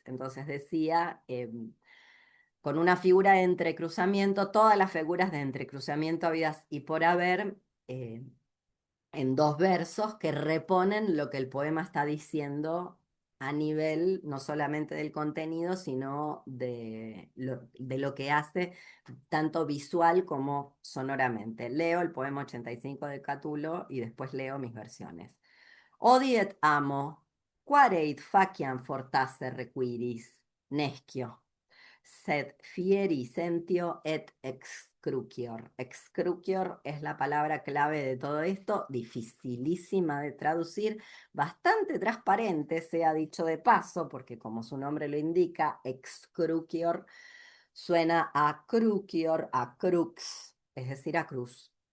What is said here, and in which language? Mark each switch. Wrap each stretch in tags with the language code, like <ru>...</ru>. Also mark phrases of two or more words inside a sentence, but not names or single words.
<es>Entonces decía, con una figura de entrecruzamiento, todas las figuras de entrecruzamiento habidas y por haber, eh, en dos versos que reponen lo que el poema está diciendo a nivel no solamente del contenido, sino de lo que hace tanto visual como sonoramente. Leo el poema 85 de Catulo y después leo mis versiones.</es> <la>Odiet amo, quareit faciam fortasse requiris, nescio, sed fieri sentio et excrucior.</la> <es>Excrucior es la palabra clave de todo esto, dificilísima de traducir, bastante transparente, sea dicho de paso, porque como su nombre lo indica, excrucior suena a crucior, a crux, es decir, a cruz.</es>